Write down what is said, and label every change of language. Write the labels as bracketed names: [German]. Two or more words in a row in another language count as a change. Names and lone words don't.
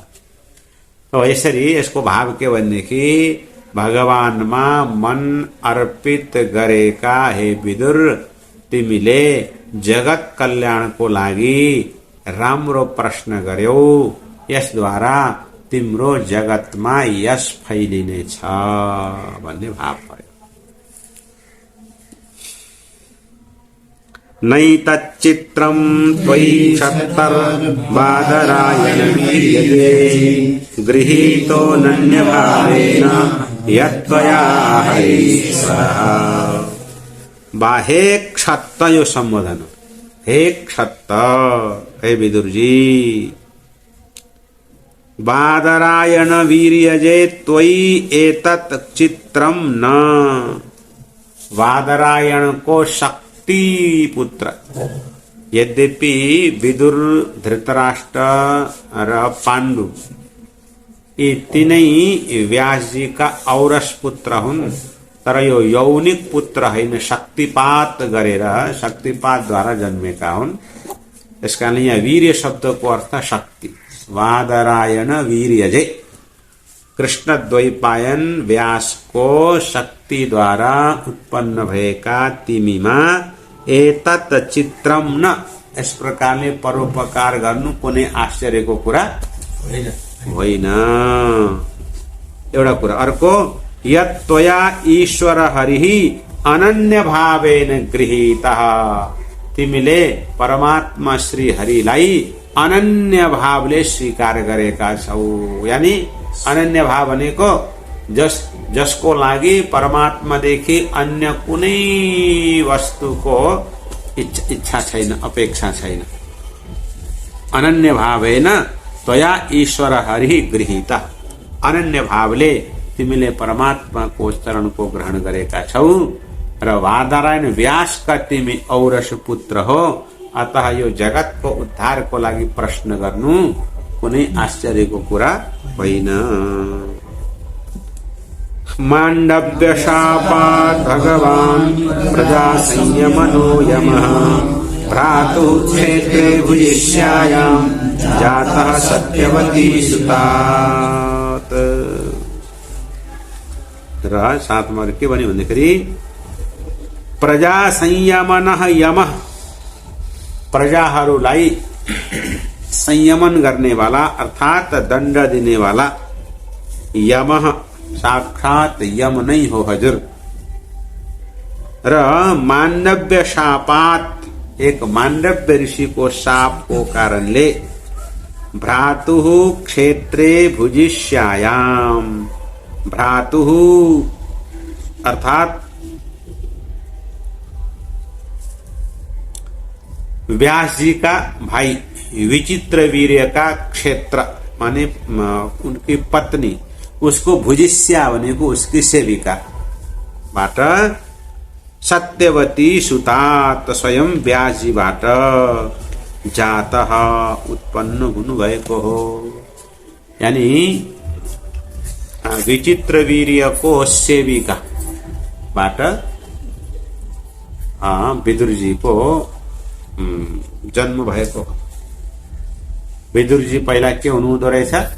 [Nepali] तो यसरी यसको भाव के भनेदेखि भगवानमा मन अर्पित गरेका हे विदुर, तिमीले जगत कल्याणको लागि राम्रो प्रश्न गर्यौ, यसद्वारा तिम्रो जगतमा यश फैलिनेछ भन्ने भाव पर्यो। [Sanskrit] नैतच्चित्रं त्वयि क्षत्तर्बादरायण वीर्यते गृहीतो नन्यभावेन यत्त्वया हरीश्वरः। [Nepali] बाहे क्षत्त यो संबोधन, हे क्षत्त, हे विदुरजी, [Sanskrit] बादरायण वीर्यजे त्वयि एतत् चित्रम न। [Nepali] बादरायण को शक्ति पुत्र, यद्यपि विदुर, धृतराष्ट्र र पाण्डु यी तीनै व्यासजी का औरस पुत्र हुन्, तर यो यौनिक पुत्र हैन, शक्तिपात गरेर शक्तिपातद्वारा जन्मेका हुन्। यसकारण यहाँ वीर्य शब्दको अर्थ शक्ति। [Sanskrit] वादरायण वीर्यजे, [Nepali] कृष्ण द्वैपायन व्यासको शक्तिद्वारा उत्पन्न भएका तिमीमा [Sanskrit] एतत् चित्रम न, [Nepali] यस प्रकारले परोपकार गर्नु कुनै आश्चर्यको कुरा होइन। एउटा कुरा। अर्को, [Sanskrit] यत्त्वया ईश्वर हरिः अनन्य भावेन गृहीतः, [Nepali] तिमीले परमात्मा श्री हरिलाई अनन्य भावले स्वीकार गरेका छौ। यानी अनन्य भाव भनेको जसको लागि परमात्मादेखि अन्य कुनै वस्तुको इच्छा छैन, अपेक्षा छैन। [Sanskrit] अनन्य भावेन त्वया ईश्वर हरिः गृहीतः, [Nepali] अनन्य भावले तिमीले परमात्माको चरणको ग्रहण गरेका छौ र वादरायण व्यासका तिमी औरस पुत्र हो। अतः यो जगतको उद्धारको लागि प्रश्न गर्नु कुनै आश्चर्यको कुरा होइन। [Sanskrit] माण्डव्य शापात् भगवान् प्रजा संयमनो यमः भ्रातुः क्षेत्रे भुजिष्यायां जातः सत्यवती सुतात्। [Nepali] र साथमा के भन्यो भन्दाखेरि [Sanskrit] प्रजा संयमनः यमः, [Nepali] प्रजाहरूलाई संयमन गर्ने वाला अर्थात दण्ड दिने वाला यमः साक्षात यम नै हो हजुर। र [Sanskrit] माण्डव्य शापात, [Nepali] एक माण्डव्य ऋषि को शाप को कारणले [Sanskrit] भ्रातुः क्षेत्रे भुजिष्यायाम, [Nepali] भ्रातुः अर्थात [Hindi] व्यास जी का भाई विचित्र वीर्य का क्षेत्र माने उनकी पत्नी, [Nepali] उसको भुजिष्या भनेको उसकी सेविका बाट [Sanskrit] सत्यवती सुतात [Nepali] स्वयं व्यासजीबाट जातः उत्पन्न हुनु भएको हो। यानी विचित्र वीर्यको सेविका बाट विदुरजी को जन्म भएको। विदुरजी पहिला के हुनुहुँदो रहेछ?